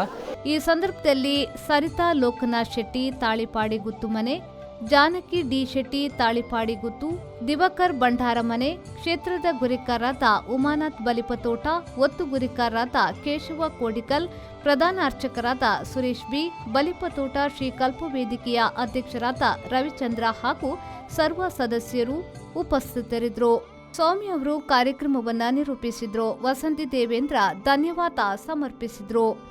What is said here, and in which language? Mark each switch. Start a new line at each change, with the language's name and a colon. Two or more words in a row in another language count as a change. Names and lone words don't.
Kannada: ಈ ಸಂದರ್ಭದಲ್ಲಿ ಸರಿತಾ ಲೋಕನಾಥ್ ಶೆಟ್ಟಿ ತಾಳಿಪಾಡಿ ಗುತ್ತುಮನೆ, ಜಾನಕಿ ಡಿ ಶೆಟ್ಟಿ ತಾಳಿಪಾಡಿ ಗುತ್ತು, ದಿವಾಕರ್ ಭಂಡಾರಮನೆ, ಕ್ಷೇತ್ರದ ಗುರಿಕಾರರಾದ ಉಮಾನಾಥ್ ಬಲಿಪತೋಟ, ಒತ್ತು ಗುರಿಕಾರರಾದ ಕೇಶವ ಕೋಡಿಕಲ್, ಪ್ರಧಾನ ಅರ್ಚಕರಾದ ಸುರೇಶ್ ಬಿ, ಬಲಿಪತೋಟ ಶ್ರೀ ಕಲ್ಪವೇದಿಕೆಯ ಅಧ್ಯಕ್ಷರಾದ ರವಿಚಂದ್ರ ಹಾಗೂ ಸರ್ವ ಸದಸ್ಯರು ಉಪಸ್ಥಿತರಿದ್ದರು. ಸ್ವಾಮಿ ಅವರು ಕಾರ್ಯಕ್ರಮವನ್ನು ನಿರೂಪಿಸಿದ್ರು. ವಸಂತಿ ದೇವೇಂದ್ರ ಧನ್ಯವಾದ ಸಮರ್ಪಿಸಿದ್ರು.